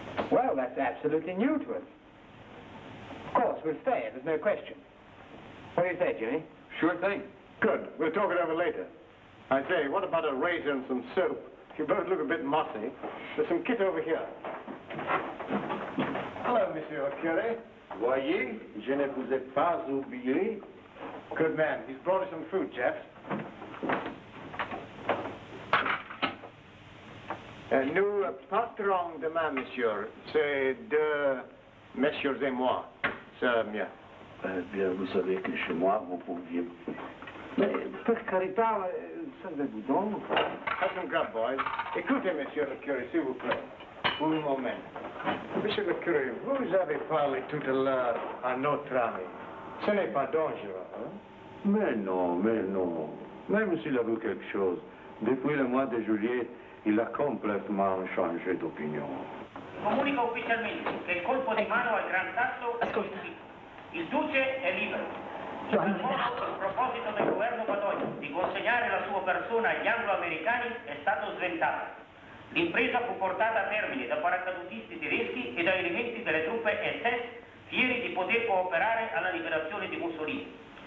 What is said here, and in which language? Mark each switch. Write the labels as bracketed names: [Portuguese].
[English] Well, that's absolutely new to us. Of course, we'll stay. There's no question. What do you say, Jimmy? Sure thing. Good. We'll talk it over later. I say, what about a razor and some soap? You both look a bit mossy. There's some kit over here. [French] Hello, Monsieur le Curé. Voyez, je ne vous ai pas oublié. [English] Good man. He's brought us some food, chaps. [French] Nous partons demain, monsieur. C'est deux messieurs et moi. C'est mieux. Eh bien, vous savez que chez moi, vous pouviez... Mais, [Italian] per carità, [French] servez-vous donc? [English] Have some grub, boys. [French] Écoutez, monsieur le curé, s'il vous plaît. Pour un moment. Monsieur le curé, vous avez parlé tout à l'heure à notre ami. Ce n'est pas dangereux, hein? Mais non, mais non. Même s'il avoue quelque chose, depuis le mois de juillet, il a complètement changé d'opinion. [Italian] Comunica ufficialmente che il colpo di mano al Gran Sasso è riuscito. Il duce è libero. Il proposito del governo Badoglio di consegnare la sua persona agli anglo-americani è stato sventato. L'impresa fu portata a termine da paracadutisti tedeschi e da elementi delle truppe SS fieri di poter cooperare alla liberazione di Mussolini.